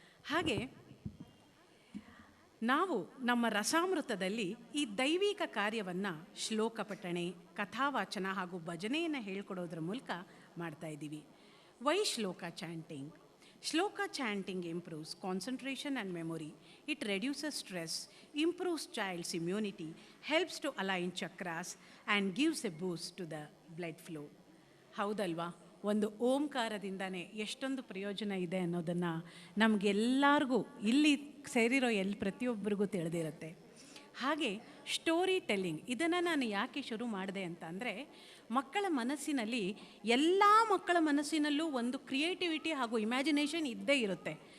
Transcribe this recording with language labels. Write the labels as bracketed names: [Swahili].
[Kannada] ಹಾಗೆ ನಾವು ನಮ್ಮ ರಸಾಮೃತದಲ್ಲಿ ಈ ದೈವಿಕ ಕಾರ್ಯವನ್ನು ಶ್ಲೋಕ ಪಠಣೆ, ಕಥಾವಾಚನ ಹಾಗೂ ಭಜನೆಯನ್ನು ಹೇಳ್ಕೊಡೋದ್ರ ಮೂಲಕ ಮಾಡ್ತಾ ಇದ್ದೀವಿ. [English] Why shloka chanting. Shloka chanting improves concentration and memory. It reduces stress, improves child's immunity, helps to align chakras, and gives a boost to the blood flow. [Kannada] ಹೌದಲ್ವಾ? ಒಂದು ಓಂಕಾರದಿಂದನೇ ಎಷ್ಟೊಂದು ಪ್ರಯೋಜನ ಇದೆ ಅನ್ನೋದನ್ನು ನಮಗೆಲ್ಲರಿಗೂ ಇಲ್ಲಿ ಸೇರಿರೋ ಪ್ರತಿಯೊಬ್ಬರಿಗೂ ತಿಳಿದಿರುತ್ತೆ. ಹಾಗೆ ಸ್ಟೋರಿ ಟೆಲ್ಲಿಂಗ್ ಇದನ್ನು ನಾನು ಯಾಕೆ ಶುರು ಮಾಡಿದೆ ಅಂತ ಅಂದರೆ, ಮಕ್ಕಳ ಮನಸ್ಸಿನಲ್ಲಿ ಎಲ್ಲ ಮಕ್ಕಳ ಮನಸ್ಸಿನಲ್ಲೂ ಒಂದು ಕ್ರಿಯೇಟಿವಿಟಿ ಹಾಗೂ ಇಮ್ಯಾಜಿನೇಷನ್ ಇದ್ದೇ ಇರುತ್ತೆ.